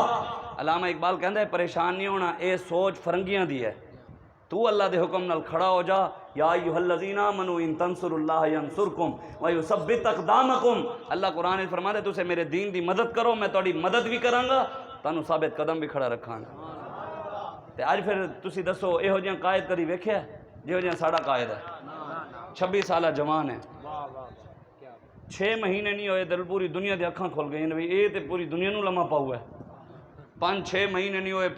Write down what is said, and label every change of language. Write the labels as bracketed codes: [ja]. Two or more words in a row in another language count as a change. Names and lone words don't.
[pa] علامہ اقبال [ur] کہتا ہے پریشان نہیں ہونا، [pa] یہ سوچ فرنگیاں دی ہے، تو اللہ دے حکم نال کھڑا ہو جا۔ [ar] یا ایھا الذین آمنوا ان تنصروا اللہ ینصرکم ویثبت اقدامکم۔ [pa] اللہ [ur] قرآن فرماتا ہے [pa] تسے میرے دین دی مدد کرو، میں تہاڈی مدد بھی کراں گا، تانوں ثابت قدم بھی کھڑا رکھاں گا۔ تے اج پھر تسی دسو یہو جہاں قائد کدی ویکھیا جہو جہاں ساڈا قائد ہے؟ 26 سالہ جوان ہے، 6 مہینے نہیں ہوئے دل پوری دنیا دی اکھاں کھل گئیں، یہ تے پوری دنیا نوں لمحہ پاؤ ہے، 5-6 مہینے نہیں ہوئے